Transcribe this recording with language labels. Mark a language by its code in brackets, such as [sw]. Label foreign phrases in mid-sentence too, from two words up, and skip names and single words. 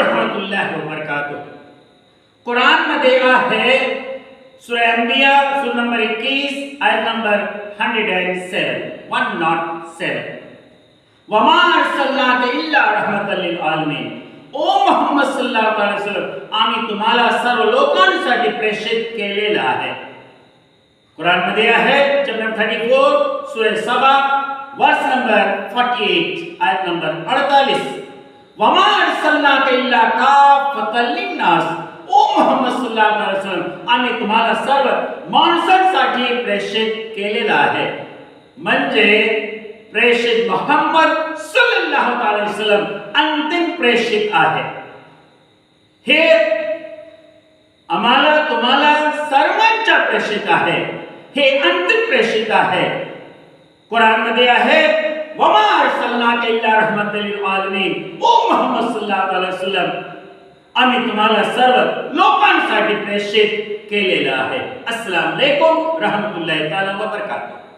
[ar] رحمة الله وبركاته. [mr] कुरान मध्ये आहे सूरा अंबिया सूरा नंबर 21 आयत नंबर 107 [ar] وما أرسلناك إلا رحمة للعالمين. [mr] ओ मोहम्मद [ar] صلى الله عليه وسلم [mr] आम्ही तुम्हाला सर्व लोकांसाठी प्रेषित केलेला आहे। कुरान मध्ये आहे चॅप्टर 34 सूरा सबा [en] verse number [mr] 48 आयत नंबर 48 [ar] وما أرسلناك إلا كافة للناس. [mr] ओ मोहम्मद [ar] صلى الله عليه وسلم [mr] आम्ही तुम्हाला सर्व माणसांसाठी प्रेषित केलेला आहे। म्हणजे प्रेषित मोहम्मद [ar] صلى الله عليه وسلم [mr] अंतिम प्रेषित आहे। हे आम्हाला तुम्हाला सर्वांच्या प्रेषित आहे, हे अंतिम प्रेषित आहे। कुरान मध्ये आहे [ar] وما أرسلناك إلا رحمة للعالمين. [mr] ओ मोहम्मद [ar] صلى الله عليه وسلم [mr] आम्ही तुम्हाला सर्व लोकांसाठी प्रेषित केलेलं आहे। [ar] السلام عليكم رحمة الله تعالى وبركاته.